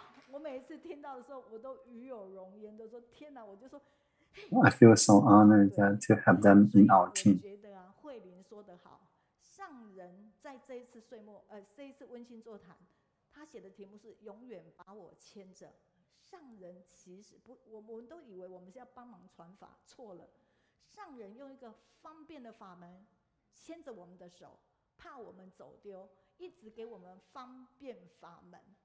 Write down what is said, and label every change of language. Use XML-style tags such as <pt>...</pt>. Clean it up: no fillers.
<zh>我每次听到的时候，我都与有荣焉，都说天哪！我就说</zh> <en>I feel so honored to have them in our team.</en> <zh>我觉得啊，慧玲说得好，上人在这一次这一次温馨座谈，他写的题目是永远把我牵着。上人其实不，我们都以为我们是要帮忙传法，错了。上人用一个方便的法门牵着我们的手，怕我们走丢，一直给我们方便法门。</zh>